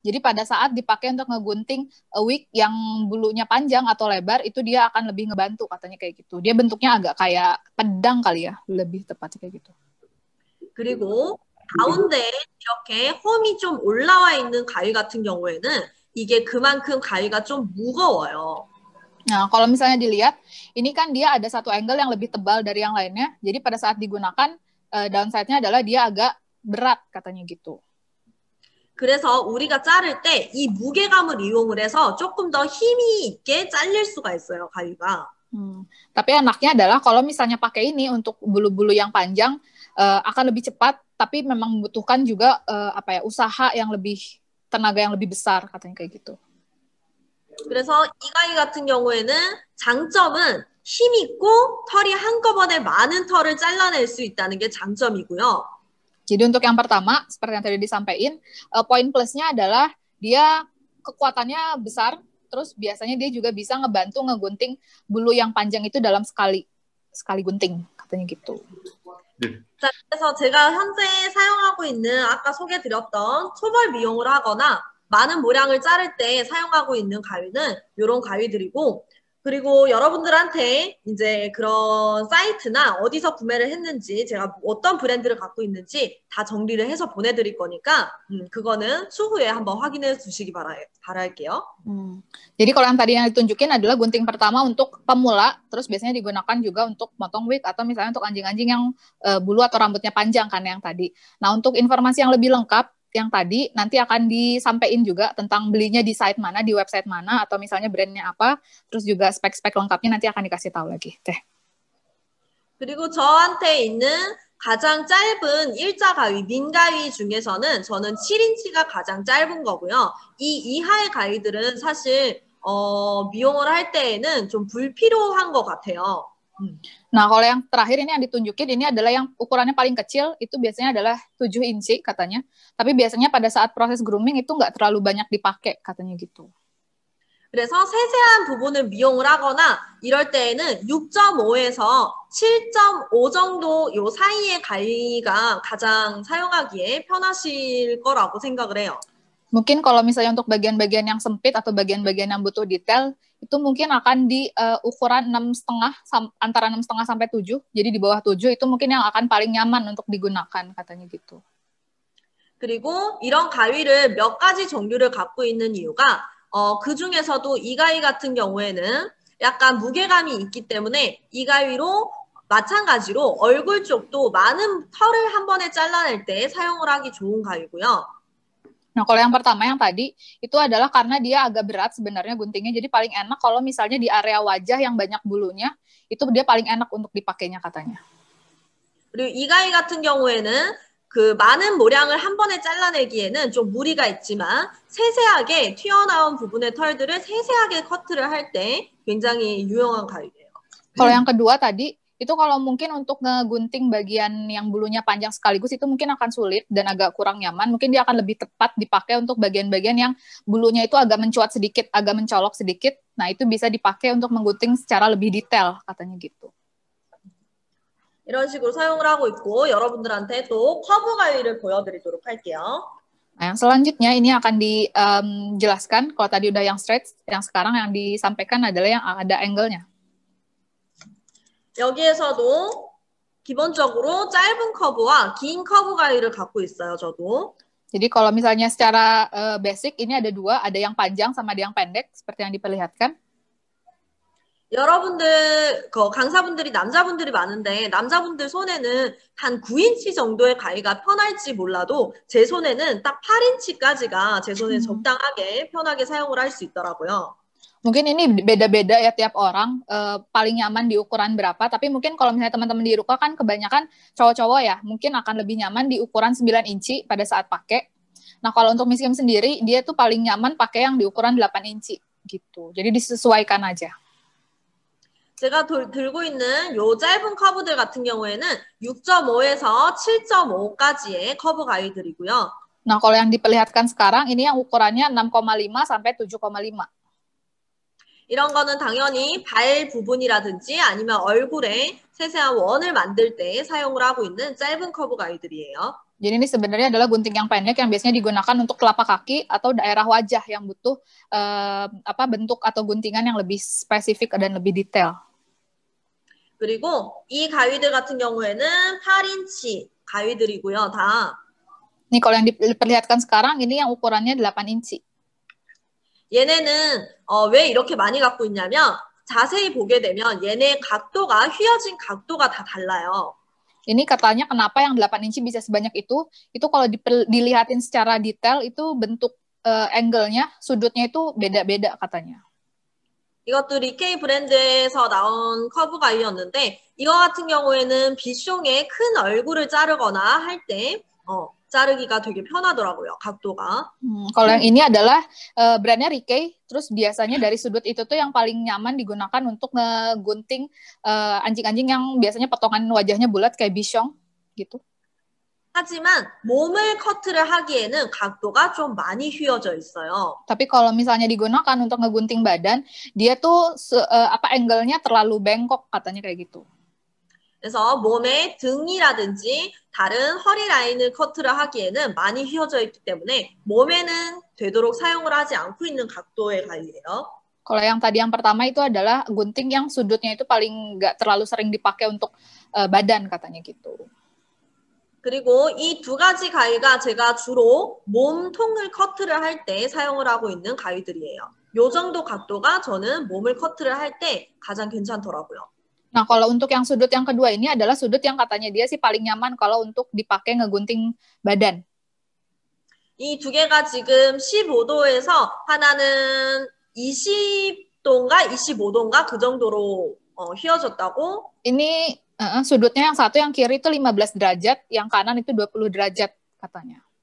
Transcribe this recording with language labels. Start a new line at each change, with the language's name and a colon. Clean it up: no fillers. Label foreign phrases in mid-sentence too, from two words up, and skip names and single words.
Indonesian: Jadi pada saat dipakai untuk ngegunting wig yang bulunya panjang atau lebar, itu dia akan lebih ngebantu katanya kayak gitu. Dia bentuknya agak kayak pedang kali ya, lebih tepatnya kayak gitu.
Korean: 그리고 가운데 이렇게 홈이 좀 올라와 있는 가위 같은 경우에는 이게 그만큼 가위가 좀 무거워요.
Indonesian: Nah, kalau misalnya dilihat, ini kan dia ada satu angle yang lebih tebal dari yang lainnya. Jadi pada saat digunakan, downside-nya adalah dia agak berat katanya gitu.
Korean: 그래서 우리가 자를 때 이 무게감을 이용을 해서 조금 더 힘이 있게 잘릴 수가 있어요, 가위가.
Indonesian: Tapi enaknya adalah kalau misalnya pakai ini untuk bulu-bulu yang panjang, akan lebih cepat, tapi memang membutuhkan juga usaha yang lebih, tenaga yang lebih besar katanya kayak gitu.
Korean: 그래서 이 가위 같은 경우에는 장점은 힘 있고 털이 한꺼번에 많은 털을 잘라낼 수 있다는 게 장점이고요.
Indonesian: Jadi untuk yang pertama, seperti yang tadi disampaikan, poin plusnya adalah dia kekuatannya besar, terus biasanya dia juga bisa ngebantu ngegunting bulu yang panjang itu dalam sekali gunting, katanya gitu.
Korean: 자, 그래서 제가 현재 사용하고 있는 아까 소개드렸던 초벌 미용을 하거나 많은 모량을 자를 때 사용하고 있는 가위는 이런 가위들이고, 그리고 여러분들한테 이제 그런 사이트나 어디서 구매를 했는지 제가 어떤 브랜드를 갖고 있는지 다 정리를 해서 보내드릴 거니까 그거는 추후에 한번 확인해 주시기 바랄게요.
Indonesian: Jadi kalau yang tadi yang ditunjukin adalah gunting pertama untuk pemula, terus biasanya digunakan juga untuk motong wig atau misalnya untuk anjing-anjing yang bulu atau rambutnya panjang kan yang tadi. Nah untuk informasi yang lebih lengkap yang tadi nanti akan disampaikan juga tentang belinya di site mana, di website mana, atau misalnya brandnya apa, terus juga spek-spek lengkapnya nanti akan dikasih tahu lagi. Teh.
Korean: 그리고 저한테 있는 가장 짧은 일자 가위, 민 가위 중에서는 저는 7인치가 가장 짧은 거고요. 이 이하의 가위들은 사실 미용을 할 때에는 좀 불필요한 것 같아요.
Indonesian: Nah, kalau yang terakhir ini yang ditunjukin, ini adalah yang ukurannya paling kecil, itu biasanya adalah 7 inci katanya. Tapi biasanya pada saat proses grooming itu nggak terlalu banyak dipakai, katanya gitu.
Korean: 그래서 세세한 부분을 미용을 하거나 이럴 때에는 6.5에서 7.5 정도 요 사이의 가위가 가장 사용하기에 편하실 거라고 생각을 해요.
Indonesian: Mungkin kalau misalnya untuk bagian-bagian yang sempit atau bagian-bagian yang butuh detail, itu mungkin akan di ukuran 6,5 antara 6,5 sampai 7. Jadi di bawah 7 itu mungkin yang akan paling nyaman untuk digunakan katanya gitu.
Korean: 그리고 이런 가위를 몇 가지 종류를 갖고 있는 이유가 그 중에서도 이 가위 같은 경우에는 약간 무게감이 있기 때문에 이 가위로 마찬가지로 얼굴 쪽도 많은 털을 한 번에 잘라낼 때 사용을 하기 좋은 가위고요.
Indonesian: Nah, kalau yang pertama yang tadi, itu adalah karena dia agak berat sebenarnya guntingnya, jadi paling enak kalau misalnya di area wajah yang banyak bulunya, itu dia paling enak untuk dipakainya katanya.
Korean: 그리고 이 가위 같은 경우에는 그 많은 모량을 한 번에 잘라내기에는 좀 무리가 있지만 세세하게 튀어나온 부분의 털들을 세세하게 커트를 할 때 굉장히 유용한 가위예요.
Indonesian: Kalau yang kedua tadi, itu kalau mungkin untuk ngegunting bagian yang bulunya panjang sekaligus itu mungkin akan sulit dan agak kurang nyaman. Mungkin dia akan lebih tepat dipakai untuk bagian-bagian yang bulunya itu agak mencuat sedikit, agak mencolok sedikit. Nah, itu bisa dipakai untuk menggunting secara lebih detail, katanya gitu.
Korean: 이런 식으로 사용을 하고 있고 여러분들한테 또 커브 가위를 보여드리도록 할게요.
Indonesian: Nah, yang selanjutnya ini akan dijelaskan. Kalau tadi udah yang straight, yang sekarang yang disampaikan adalah yang ada angle-nya.
Korean: 여기에서도 기본적으로 짧은 커브와 긴 커브 가위를 갖고 있어요, 저도.
Indonesian: Jadi kalau misalnya secara basic ini ada dua, ada yang panjang sama ada yang pendek, seperti yang diperlihatkan.
Korean: 여러분들, 강사분들이 남자분들이 많은데 남자분들 손에는 한 9인치 정도의 가위가 편할지 몰라도 제 손에는 딱 8인치까지가 제 손에 적당하게 편하게 사용을 할 수 있더라고요.
Indonesian: Mungkin ini beda-beda ya tiap orang, paling nyaman di ukuran berapa, tapi mungkin kalau misalnya teman-teman di Ruka kan kebanyakan cowok-cowok ya, mungkin akan lebih nyaman di ukuran 9 inci pada saat pakai. Nah, kalau untuk Miss Kim sendiri, dia tuh paling nyaman pakai yang di ukuran 8 inci gitu. Jadi disesuaikan aja.
Korean: 제가 들고 있는 요 짧은 커브들 같은 경우에는 6.5에서 7.5까지의 커브 가위들이고요.
Indonesian: Nah, kalau yang diperlihatkan sekarang, ini yang ukurannya 6,5 sampai 7,5.
Korean: 이런 거는 당연히 발 부분이라든지 아니면 얼굴에 세세한 원을 만들 때 사용을 하고 있는 짧은 커브 가위들이에요.
Indonesian: Jadi ini sebenarnya adalah gunting yang pendek yang biasanya digunakan untuk telapak kaki atau daerah wajah yang butuh bentuk atau guntingan yang lebih spesifik dan lebih detail.
Korean: 그리고 이 가위들 같은 경우에는 8인치 가위들이고요, 다.
Indonesian: Nih kalau yang diperlihatkan sekarang ini yang ukurannya 8 inci.
Korean: 얘네는 왜 이렇게 많이 갖고 있냐면 자세히 보게 되면 얘네 각도가 휘어진 각도가 다 달라요.
Indonesian: Ini katanya kenapa yang 8 inci bisa sebanyak itu kalau dilihatin secara detail itu bentuk angle-nya, sudutnya itu beda-beda katanya.
Korean: 이것도 리케이 브랜드에서 나온 커브 가위였는데 이거 같은 경우에는 비숑의 큰 얼굴을 자르거나 할 때 자르기가 되게 편하더라고요, 각도가.
Indonesian: Kalau yang ini adalah brandnya Rickey, terus biasanya dari sudut itu tuh yang paling nyaman digunakan untuk ngegunting anjing-anjing yang biasanya potongan wajahnya bulat kayak bichon gitu.
Korean: 하지만 몸을 커트를 하기에는 각도가 좀 많이 휘어져 있어요.
Indonesian: Tapi kalau misalnya digunakan untuk ngegunting badan, dia tuh angle-nya terlalu bengkok katanya kayak gitu.
Korean: 그래서 몸의 등이라든지 다른 허리 라인을 커트를 하기에는 많이 휘어져 있기 때문에 몸에는 되도록 사용을 하지 않고 있는 각도의 가위예요.
Indonesian: Kalau yang tadi yang pertama itu adalah gunting yang sudutnya itu paling nggak terlalu sering dipakai untuk badan katanya gitu.
Korean: 그리고 이 두 가지 가위가 제가 주로 몸통을 커트를 할 때 사용을 하고 있는 가위들이에요. 요 정도 각도가 저는 몸을 커트를 할 때 가장 괜찮더라고요.
Indonesian: Nah, kalau untuk yang sudut yang kedua ini adalah sudut yang katanya dia sih paling nyaman kalau untuk dipakai ngegunting badan.
Korean: 이 두 개가 지금 15도에서 하나는 20도인가 25도인가 그 정도로 휘어졌다고.
Indonesian: Ini sudutnya yang satu yang kiri itu 15 derajat, yang kanan itu 20 derajat katanya.